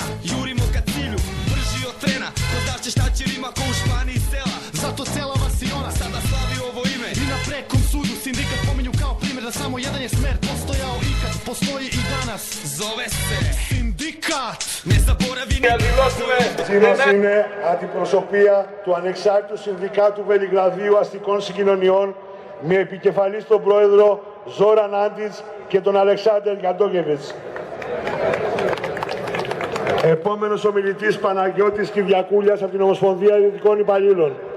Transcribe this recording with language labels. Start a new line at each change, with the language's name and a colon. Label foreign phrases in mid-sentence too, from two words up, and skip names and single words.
Serbian: Jurimo ka cilju, brži od trena, ko znače šta će rima ko u Španiji sela. Zato cela vasiona sada slavi ovo ime. I na prekom sudu sindikat pominju kao primjer da samo jedan je smer postojao ikad, postoji i danas. Zove se sindikat. Ne zaboravi nikad.
Greek: Σήμερα είναι αντιπροσωπεία του Ανεξάρτητου Συνδικάτου Βελιγραδίου Αστικών Συγκοινωνιών με επικεφαλής τον πρόεδρο Ζόραν Άντιτς και τον Αλεξάνδερ Γιαντόγεβιτς. Επόμενος ομιλητής Παναγιώτης Κυριακούλιας από την Ομοσπονδία Ιδιωτικών Υπαλλήλων.